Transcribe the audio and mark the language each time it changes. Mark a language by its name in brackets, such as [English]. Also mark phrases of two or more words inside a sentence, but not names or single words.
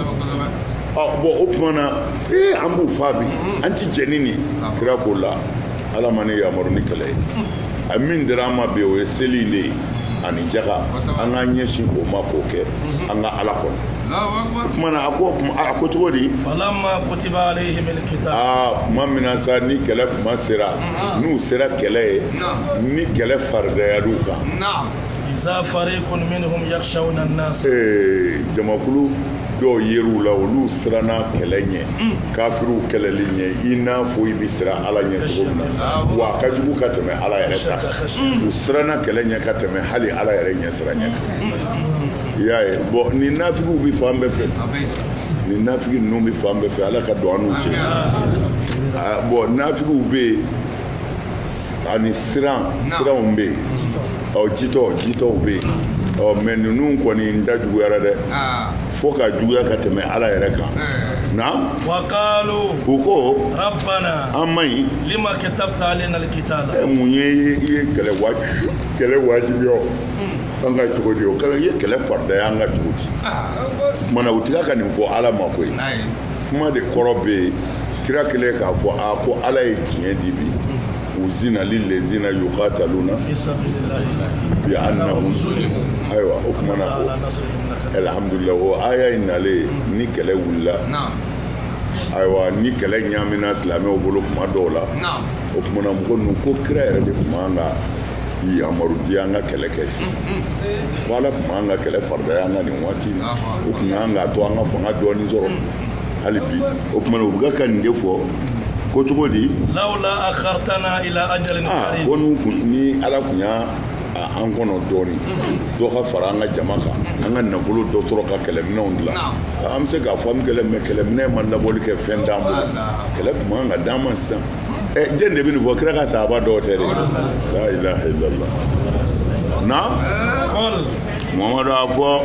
[Bambara] bon o tuma na an b'u fa bi an ti jɛni nin kira ko la Ala ma ne yamaru ni kɛlɛ ye a min dira an ma bi o ye seli de ye ani jaka an k'an ɲɛsin o ma k'o kɛ an ka Ala kɔnɔ o tuma na a ko cogo di [Arabic] فلما كتب عليهم القتال [Bambara] tuma min na sa ni kɛlɛ kuma sera n'u sera kɛlɛ ye ni kɛlɛ faridayal'u kan [Arabic] إذا فريق منهم يخشون الناس [Bambara] jamakulu dɔw yer'u la olu siranna kɛlɛ ɲɛ kafiriw kɛlɛli ɲɛ i n'a fɔ i bɛ siran Ala ɲɛ cogo min na wa a ka jugu ka tɛmɛ Ala yɛrɛ ta kan u siranna kɛlɛ ɲɛ ka tɛmɛ hali Ala yɛrɛ ɲɛ siran ɲɛ kan i y'a ye bon ni nafigiw bɛ fan bɛɛ fɛ ni nafigi ninnu bɛ fan bɛɛ fɛ Ala ka don an n'u cɛ bon nafigiw bɛ yen ani siranw bɛ yen jitɔw bɛ yen mais ninnu kɔni n da juguyara dɛ fo ka juguya ka tɛmɛ Ala yɛrɛ kan na [Arabic] وقالوا [Bambara] u ko [Arabic] ربنا [Bambara] an ma ɲi [Arabic] لم كتبت علينا القتال [Bambara] mun ye i ye kɛlɛ wajibiya an ka cogo di o kɛra i ye kɛlɛ faridaya an ka cogo di o tuma na u tɛ ka nin fɔ Ala ma koyi kuma de kɔrɔ bɛ yen kira kɛlen k'a fɔ ko Ala ye tiɲɛ di bi [Arabic] أذن للذين يقاتلون بأنهم ظلموا [Bambara] ayiwa o tuma na ko alhamdulillah o aya in nalen ni kɛlɛ wulila ayiwa ni kɛlɛ ɲaamina silamɛw bolo kuma dɔw la o tuma na mɔgɔ ninnu ko kira yɛrɛ de tun man ka yamaru di an ka kɛlɛ kɛ sisan ko Ala tun man ka kɛlɛ faridaya an ka nin waati in na o tun kan k'a to an ka fanga dɔɔni sɔrɔ hali bi o tuma na u bɛ ka nin de fɔ ko cogo di [Arabic] لولا أخرتنا إلى أجل قريب [Bambara] ko ni Ala kun y'a an kɔnɔ dɔɔni dɔ ka fara an ka jama kan an ka nafolo dɔ sɔrɔ ka kɛlɛminɛnw dilan an bɛ se k'a fɔ an bɛ kɛlɛ mais kɛlɛminɛ ma labɔli kɛ fɛn d'an bolo kɛlɛ kun man ka d'an ma sisan jɛn de bɛ nin fɔ kira ka sahaba dɔw tɛ de [Arabic] لا إله إلا الله [Bambara] na Muhamadu a fɔ